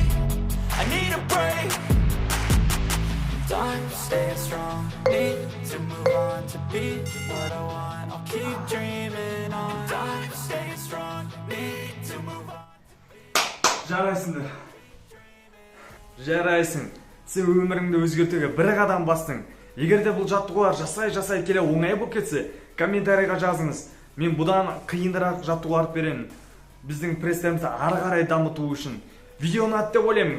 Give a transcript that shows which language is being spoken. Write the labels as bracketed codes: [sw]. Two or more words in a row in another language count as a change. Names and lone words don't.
[en] I need a break. Time staying strong, need to move on to be what I want. I'll keep dreaming on. Time staying strong, need to move on. [kk] Жарайсыңдар. Жарайсың. Сен өміріңді өзгертуге бір қадам бастың. Егер де бұл жаттығулар жасай келе оңай болып кетсе, комментарийға жазыңыз. Мен бұдан қиындырақ жаттығулар беремін. Біздің пресстемізді ары қарай дамыту үшін. Видеоны атты ойлаймын.